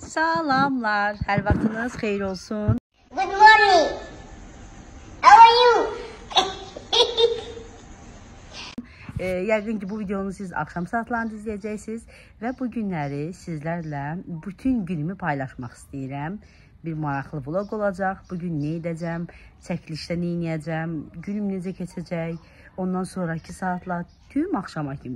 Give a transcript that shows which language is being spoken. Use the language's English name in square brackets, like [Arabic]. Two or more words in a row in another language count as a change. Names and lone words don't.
[Azerbaijani] Salamlar, hər vaxtınız xeyir olsun. [English] Good morning. How are you? [Azerbaijani] Yəqin ki, bu videonu siz axşam saatlarında izləyəcəksiniz və bu günləri sizlərlə bütün günümü paylaşmaq istəyirəm. Bir maraqlı vlog olacaq. Bugün nə edəcəm, çəkilişdə nə edəcəm, günüm necə keçəcək, ondan sonraki saatlar tüm axşama kimi.